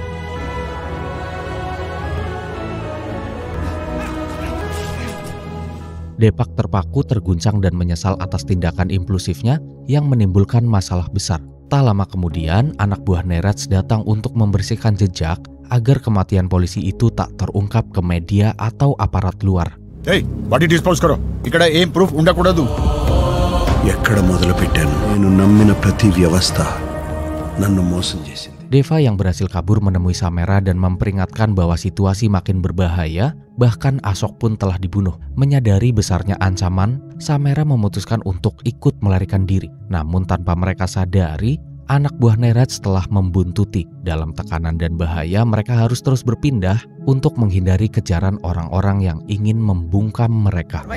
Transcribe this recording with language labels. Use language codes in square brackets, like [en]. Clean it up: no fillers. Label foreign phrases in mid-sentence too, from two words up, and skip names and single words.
[id] Depak terpaku, terguncang dan menyesal atas tindakan impulsifnya yang menimbulkan masalah besar. Tak lama kemudian, anak buah Neraj datang untuk membersihkan jejak agar kematian polisi itu tak terungkap ke media atau aparat luar. [en] Hey, body dispose karo. [te] ఇక్కడ ఏం proof ఉండకూడదు. ఎక్కడ మొదలు పెట్టాను నేను నమ్మిన ప్రతి వ్యవస్థ నన్ను మోసం చేసింది. [id] Deva yang berhasil kabur menemui Samera dan memperingatkan bahwa situasi makin berbahaya, bahkan Ashok pun telah dibunuh. Menyadari besarnya ancaman, Samera memutuskan untuk ikut melarikan diri. Namun tanpa mereka sadari, anak buah Neraj telah membuntuti. Dalam tekanan dan bahaya, mereka harus terus berpindah untuk menghindari kejaran orang-orang yang ingin membungkam mereka.